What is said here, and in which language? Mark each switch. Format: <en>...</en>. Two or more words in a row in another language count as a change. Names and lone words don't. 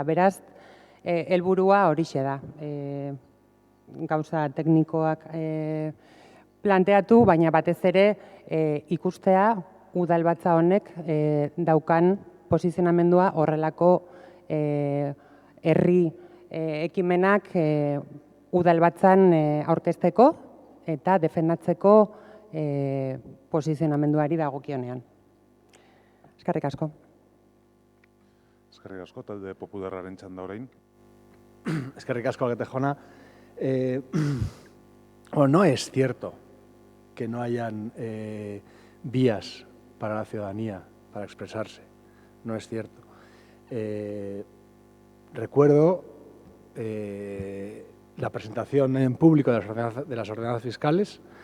<eu>Beraz, helburua horixe da. Gauza teknikoak planteatu, baina batez ere ikustea udalbatza honek daukan posizionamendua horrelako herri ekimenak udalbatzan aurkezteko eta defendatzeko posizionamenduari dagokionean. Eskerrik asko. Eskerrik asko, talde popularraren txanda orain. Eskerrik asko, Agete Jona.</eu> <es>No es cierto que no hayan vías para la ciudadanía para expresarse. No es cierto. Recuerdo la presentación en público de las ordenanzas fiscales.</es>